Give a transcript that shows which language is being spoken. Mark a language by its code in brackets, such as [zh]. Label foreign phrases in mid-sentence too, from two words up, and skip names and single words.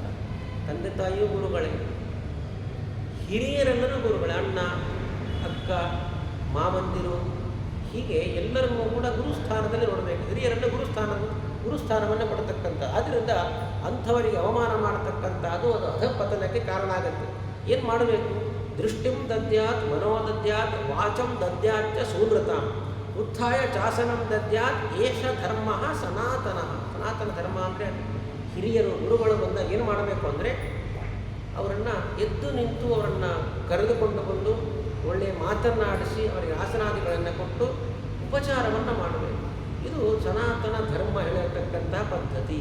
[kn] ತಂದೆ ತಾಯಿಯೂ ಗುರುಗಳೇ, ಹಿರಿಯರೆಲ್ಲರೂ ಗುರುಗಳೇ, ಅಣ್ಣ ಅಕ್ಕ ಮಾವಂದಿರು, ಹೀಗೆ ಎಲ್ಲರನ್ನೂ ಕೂಡ ಗುರುಸ್ಥಾನದಲ್ಲಿ ನೋಡಬೇಕು. ಹಿರಿಯರನ್ನು ಗುರುಸ್ಥಾನವನ್ನು ಕೊಡತಕ್ಕಂಥ. ಆದ್ದರಿಂದ ಅಂಥವರಿಗೆ ಅವಮಾನ ಮಾಡತಕ್ಕಂಥ ಅದು ಅಧಃಪತನಕ್ಕೆ ಕಾರಣ ಆಗುತ್ತೆ. ಏನು ಮಾಡಬೇಕು, [sa] ದೃಷ್ಟಿಂ ದದ್ಯಾತ್ ಮನೋದದ್ಯಾತ್ ವಾಚಂ ದದ್ಯಾತ್ಯ ಸೂನೃತಾಂ ಉತ್ಥಾಯ ಚಾಸನಂ ದದ್ಯಾತ್ ಏಷ ಧರ್ಮ ಸನಾತನ. [kn] ಸನಾತನ ಧರ್ಮ ಅಂದರೆ ಹಿರಿಯರು ಗುರುಗಳು ಬಂದಾಗ ಏನು ಮಾಡಬೇಕು ಅಂದರೆ ಅವರನ್ನು ಎದ್ದು ನಿಂತು ಅವರನ್ನು ಕರೆದುಕೊಂಡು ಬಂದು ಒಳ್ಳೆಯ ಮಾತನ್ನಾಡಿಸಿ ಅವರಿಗೆ ಆಸನಾದಿಗಳನ್ನು ಕೊಟ್ಟು ಉಪಚಾರವನ್ನು ಮಾಡಬೇಕು. ಇದು ಸನಾತನ ಧರ್ಮ ಹೇಳಿರತಕ್ಕಂಥ ಪದ್ಧತಿ.